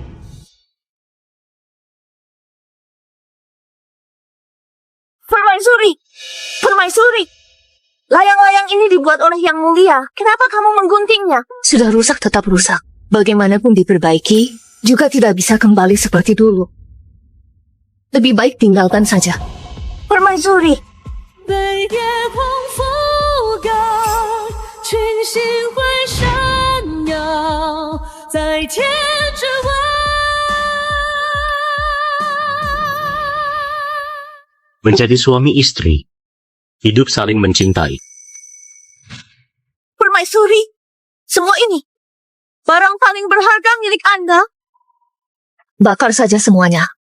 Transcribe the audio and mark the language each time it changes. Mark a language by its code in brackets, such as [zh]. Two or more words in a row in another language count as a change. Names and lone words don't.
[id] Permaisuri! Permaisuri! Layang-layang ini dibuat oleh Yang Mulia. Kenapa kamu mengguntingnya? Sudah rusak tetap rusak. Bagaimanapun diperbaiki, juga tidak bisa kembali seperti dulu. Lebih baik tinggalkan saja. Permaisuri! [zh] 被夜空覆盖，群星会闪耀，在天之外。 [id] Menjadi suami istri, hidup saling mencintai. Permaisuri! Semua ini, barang paling berharga milik Anda. Bakar saja semuanya.